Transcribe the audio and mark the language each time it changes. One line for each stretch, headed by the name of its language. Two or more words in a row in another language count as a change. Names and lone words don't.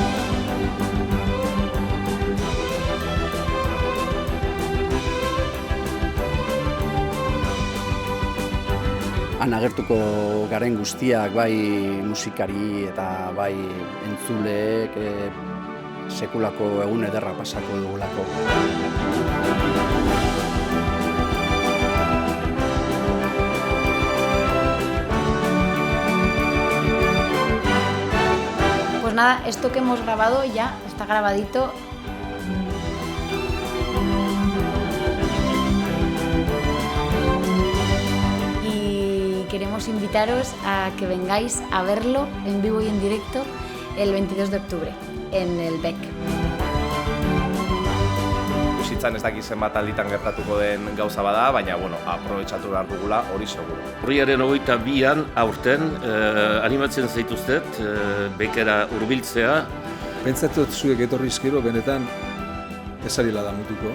Basque: Han agertuko garen guztiak, bai musikari eta bai entzuleek sekulako egun ederra pasako dugulako.
Spanish: Pues nada, esto que hemos grabado ya está grabadito. Queremos invitaros a que vengáis a verlo en vivo y en directo el 22 de octubre en el BEC.
Basque: Bizitzan ez dakit zenbat alditan gertatuko den gauza bada, baina aprobetxatu behar dugula hori seguru. Urriaren 22an aurten animatzen zaituztet BEC-era hurbiltzea. Pentsatut zuek etorrizkero benetan ezarila da mutuko.